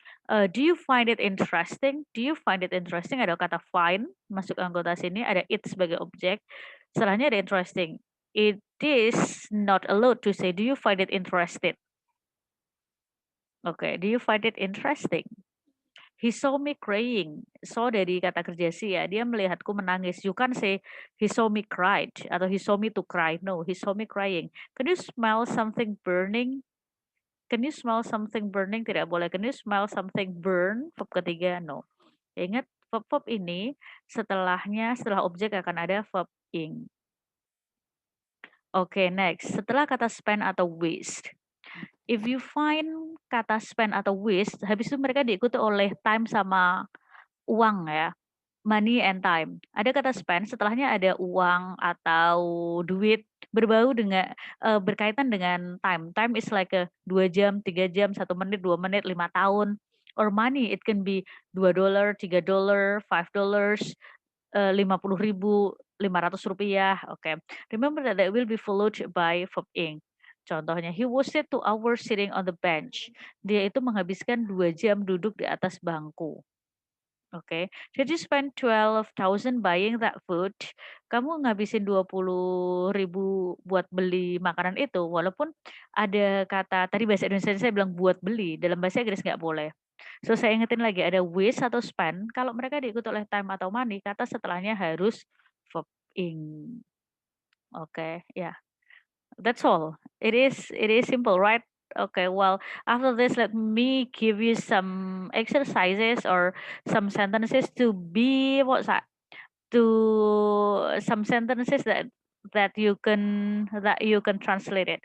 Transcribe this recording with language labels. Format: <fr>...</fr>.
<en>Do you find it interesting? Do you find it interesting?</en> <id>Ada kata find masuk anggota sini, ada it sebagai objek. Setelahnya ada interesting.</id> <en>It is not allowed to say, do you find it interested? Oke, do you find it interesting? He saw me crying.</en> <id>Saw dari kata kerja see ya, dia melihatku menangis.</id> <en>You can't say he saw me cried</en> <id>atau</id> <en>he saw me to cry. No, he saw me crying. Can you smell something burning? Can you smell something burning?</en> <id>Tidak boleh.</id> <en>Can you smell something burn?</en> <id>Verb ketiga, no. Ya, ingat verb ini setelah objek akan ada verb ing. Oke, next. Setelah kata spend atau waste.</id> <en>If you find</en> <id>kata spend atau waste, habis itu mereka diikuti oleh time sama uang ya.</id> <en>Money and time.</en> <id>Ada kata spend, setelahnya ada uang atau duit berkaitan dengan time.</id> <en>Time is like 2 jam, 3 jam, 1 menit, 2 menit, 5 tahun. Or money, it can be $2, $3, $5, 50.000, Rp500. Oke. Remember that will be followed by verb ing.</en> <id>Contohnya,</id> <en>he wasted 2 hours sitting on the bench.</en> <id>Dia itu menghabiskan 2 jam duduk di atas bangku. Oke.</id> <en>Did you spend 12,000 buying that food?</en> <id>Kamu ngabisin 20.000 buat beli makanan itu, walaupun ada kata tadi bahasa Indonesia saya bilang buat beli, dalam bahasa Inggris nggak boleh. So saya ingetin lagi ada waste atau spend, kalau mereka diikuti oleh time atau money, kata setelahnya harus verb ing.</id> <en>Oke, ya. That's all. It is simple, right? Okay, well, after this, let me give you some exercises or some sentences to be what's that? To some sentences that you can translate it.</en>